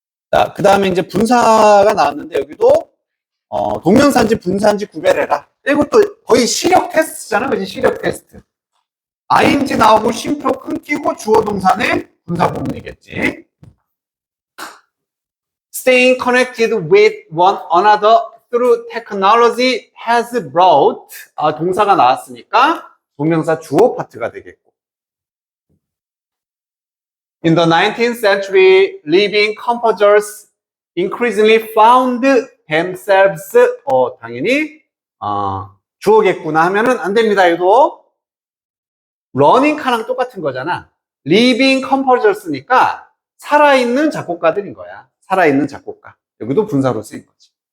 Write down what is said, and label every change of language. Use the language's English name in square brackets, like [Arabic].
[Korean] 자, 그 다음에 이제 분사가 나왔는데 여기도 동명사인지 분사인지 구별해라. 이것도 거의 시력 테스트잖아. 그지? 시력 테스트. ing 나오고 쉼표 끊기고 주어 동사는 분사 구문이겠지. [English] Staying connected with one another through technology has brought [Korean] 동사가 나왔으니까 동명사 주어 파트가 되겠고. [English] In the 19th century, living composers increasingly found themselves [Korean] 당연히 주어겠구나 하면은 안 됩니다. 이거 러닝 카랑 똑같은 거잖아. [English] living composers [Korean] 니까 살아있는 작곡가들인 거야. 살아있는 작곡가. 여기도 분사로 쓰인 거지.